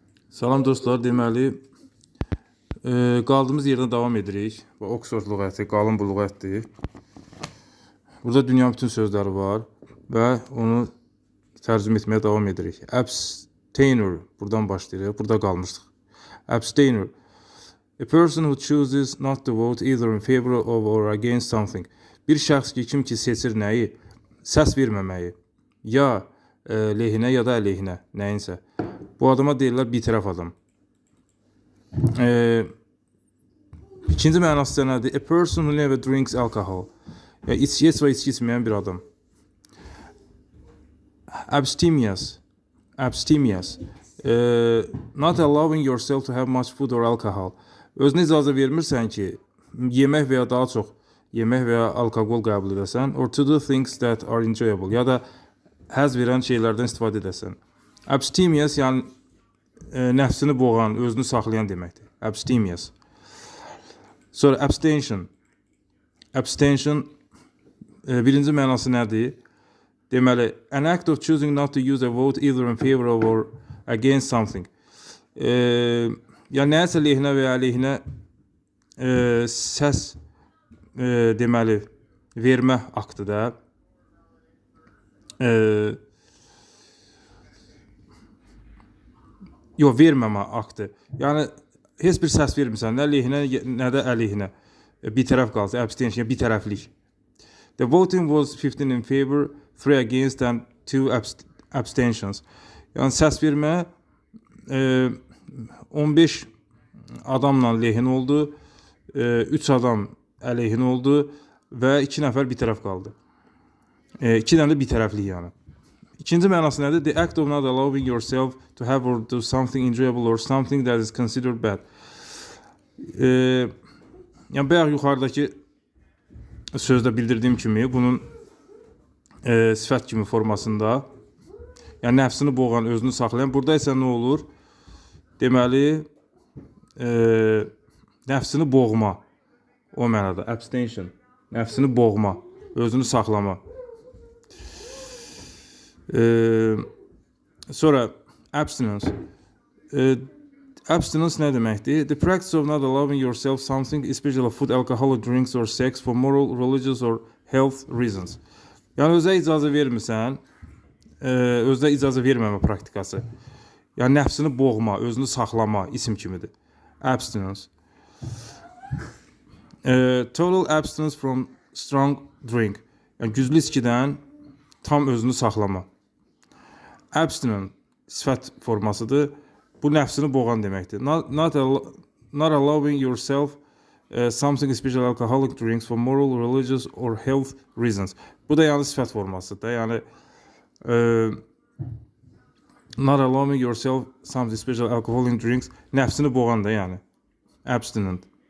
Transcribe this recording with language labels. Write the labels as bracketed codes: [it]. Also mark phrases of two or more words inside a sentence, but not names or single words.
[az] Salam dostlar, deməli qaldığımız yerdən davam edirik. Bu Oxford lüğəti, qalın bu lüğətdir. Burada dünyanın bütün sözləri var və onu tərcümə etməyə davam edirik. Abstainer, buradan başlayırıq, burada qalmışdıq. Abstainer, [en] a person who chooses not to vote either in favor of or against something. [az] Bir şəxs kim ki seçir nəyi? Səs verməməyi. Ya lehinə ya da əleyhinə, nəyinsə. Bu adama deyirlər bitirəf adam. İkinci mənası nədir? [en] A person who never drinks alcohol. [az] Yəni, içki və içki içməyən bir adam. [en] Abstemious. Abstemious. Not allowing yourself to have much food or alcohol. [az] Özünə icazə vermirsən ki, yemək və ya daha çox yemək və ya alkoqol qəbul edəsən, [en] or to do things that are enjoyable, [az] ya da həzz verən şeylərdən istifadə edəsən. Abstemious, yəni nəfsini boğan, özünü saxlayan deməkdir. Abstemious. Sonra abstention. Abstention birinci mənası nədir? Deməli, [en] an act of choosing not to use a vote either in favor of or against something. [az] Yəni nəyisə lehinə və ya əleyhinə səs deməli vermə aktıdır. Yox, verməmə aktı. Yəni heç bir səs vermirsən, nə lehinə, nə də əleyhinə. Bir tərəf qalsa, abstention, bir tərəflik. [en] The voting was 15 in favor, 3 against and 2 abstentions. [az] Yəni səs vermə 15 adamla lehin oldu, 3 adam əleyhin oldu və 2 nəfər bir tərəf qaldı. 2 dənə də bir tərəflik yəni. İkinci mənası nədir? [en] The act of not allowing yourself to have or do something enjoyable or something that is considered bad. [az] Yəni bayaq yuxarıdakı sözdə bildirdiyim kimi bunun sifət kimi formasında, yəni nəfsini boğan, özünü saxlayan. Burada isə nə olur? Deməli, nəfsini boğma. O mənada, abstention. Nəfsini boğma, özünü saxlama. Sonra abstinence. Abstinence nə deməkdir? [en] The practice of not allowing yourself something, especially food, alcoholic drinks or sex, for moral, religious or health reasons. [az] Yəni özə icazə vermirsən, özə icazə verməmə praktikası. Yəni nəfsini boğma, özünü saxlama isim kimidir. Abstinence. [en] Total abstinence from strong drink. [az] Yəni güclü içkidən tam özünü saxlama. Abstinent sifət formasıdır. Bu nəfsini boğan deməkdir. [en] Not allowing yourself something, especially alcoholic drinks, for moral, religious or health reasons. [az] Bu da yəni sifət formasıdır. [en] Yəni not allowing yourself something, especially alcoholic drinks, [az] nəfsini boğan da yəni. Abstinent.